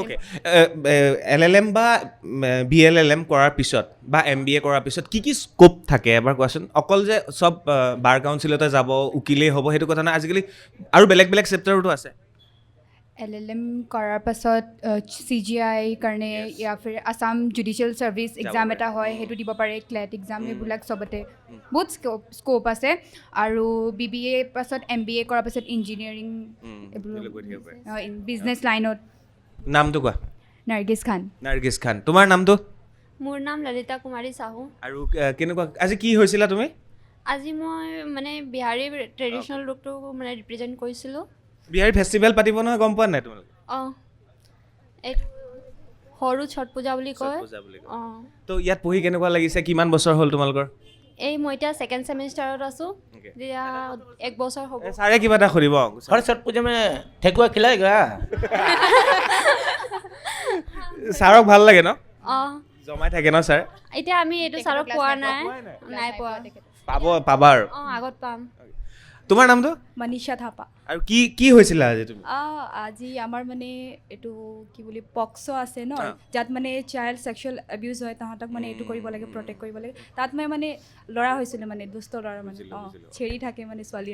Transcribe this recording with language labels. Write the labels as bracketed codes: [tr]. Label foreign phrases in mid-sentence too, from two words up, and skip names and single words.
[as] ওকে LLM বা BLLM কৰাৰ পিছত বা MBA কৰাৰ পিছত কি স্ক'প থাকে এবাৰ কোৱাচোন অকল যে চব বাৰ কাউন্সিলতে যাব উকিলেই হ'ব সেইটো কথা নহয় আজিকালি আৰু বেলেগ চেপ্টাৰতো আছে LLM কৰাৰ পাছত CGI কাৰণে [hi] या फिर [as] আসাম জুডিচিয়েল ছাৰ্ভিচ এক্সাম এটা হয় সেইটো দিব পাৰে ক্লেট এক্সাম এইবিলাক চবতে বহুত স্ক'প আছে আৰু BBA পাছত MBA কৰাৰ পাছত ইঞ্জিনিয়াৰিং এইবোৰ বিজনেছ লাইনত নামটো কোৱা নাৰ্গিছ খান তোমাৰ নামটো মোৰ নাম ললিতা কুমাৰী চাহু আৰু কেনেকুৱা আজি কি হৈছিলা তুমি আজি মই মানে বিহাৰী [en] traditional look [as] মানে ৰিপ্ৰেজেণ্ট কৰিছিলোঁ বিহাৰী ফেষ্টিভেল পাতিব নহয় গম পোৱা নাই তোমালোকে অঁ এইটো সৰু ছট পূজা বুলি কয় অঁ তো ইয়াত পঢ়ি কেনেকুৱা লাগিছে কিমান বছৰ হ'ল তোমালোকৰ এই মই এতিয়া 2nd ছেমিষ্টাৰত আছোঁ এতিয়া 1 বছৰ হ'ব ছাৰে কিবা এটা সুধিব [hi] हर छठ पूजा में ठेकुआ खिलाएगा [as] ছাৰক ভাল লাগে ন অঁ জমাই থাকে ন ছাৰ এতিয়া আমি এইটো ছাৰক পোৱা নাই পোৱা পাবা আৰু অঁ আগত পাম তোমাৰ নামটো মনীষা থাপা আৰু কি হৈছিলে আজি তুমি আজি আমাৰ মানে এইটো কি বুলি পক্সো আছে ন যাত মানে [en] child sexual abuse [as] হয় তাহাঁতক মানে এইটো কৰিব লাগে প্ৰটেক্ট কৰিব লাগে তাত মই মানে ল'ৰা হৈছিলোঁ মানে দুষ্ট ল'ৰা মানে চেৰি থাকে মানে ছোৱালী